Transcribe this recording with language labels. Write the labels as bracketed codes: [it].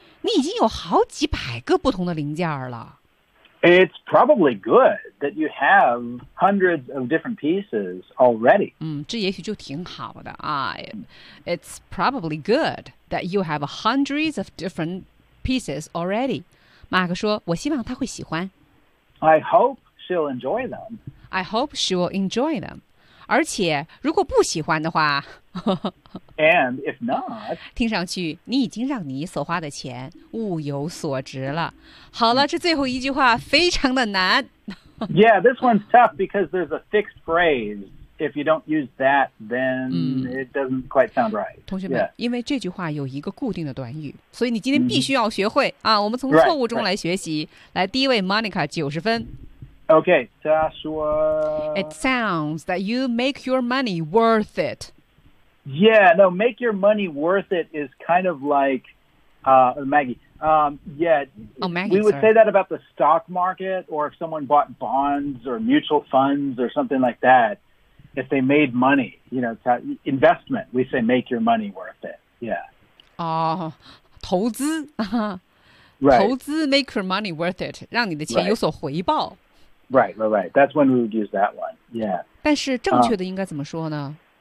[zh] 你已经有好几百个不同的零件了 [en] It's probably good that you have hundreds of different pieces already. [zh] 这也许就挺好的啊。 [en] It's probably good that you have hundreds of different pieces already. [zh] 马克说，我希望他会喜欢。 [en] I hope she'll enjoy them. I hope she will enjoy them. [zh] 而且如果不喜欢的话 [en] And if not, [zh] 听上去你已经让你所花的钱物有所值了。好了，这最后一句话非常的难。 [en] Yeah, this one's tough because there's a fixed phrase. If you don't use that, then it doesn't quite sound right. [zh] 同学们、 [en] yeah. [zh] 因为这句话有一个固定的短语，所以你今天必须要学会、mm-hmm. 啊。我们从错误中来学习。 [en] Right, right. [zh] 来，第一位 Monica 90分。 [en] Okay, [zh] 他说 [en] It sounds that you make your money worth it. Yeah, no, make your money worth it is kind of like, Maggie, Maggie, we would、 sorry. say that about the stock market or if someone bought bonds or mutual funds or something like that, if they made money, you know, investment, we say make your money worth it, yeah. Oh, [zh] 投资、 [en] right. [zh] 投资 [en] make your money worth it, [zh] 让你的钱有所回报。 [en] Right, right, right, that's when we would use that one, yeah. [zh] 但是正确的应该怎么说呢